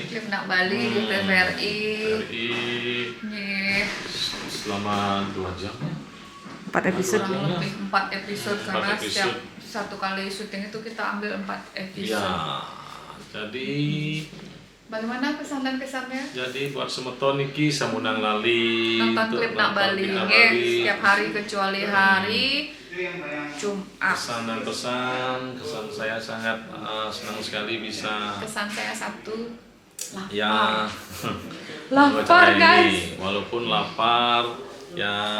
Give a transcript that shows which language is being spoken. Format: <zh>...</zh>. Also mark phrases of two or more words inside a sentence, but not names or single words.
<id>Klip Nak Bali di TVRI. Nih, Selama 2 jam. 4 episode. kurang lebih 4 episode karena 4 setiap episode. satu kali syuting itu kita ambil 4 episode. Ya. Jadi Bagaimana kesan dan kesannya?</id> <ban>buat semeton niki samunang lali</ban> <id>Nonton klip Nak Bali, setiap hari kecuali hari Jumat. Kesan dan kesan saya sangat senang sekali bisa Kesan saya satu, lapar. ya Lapar, ini. guys. Walaupun lapar ya</id>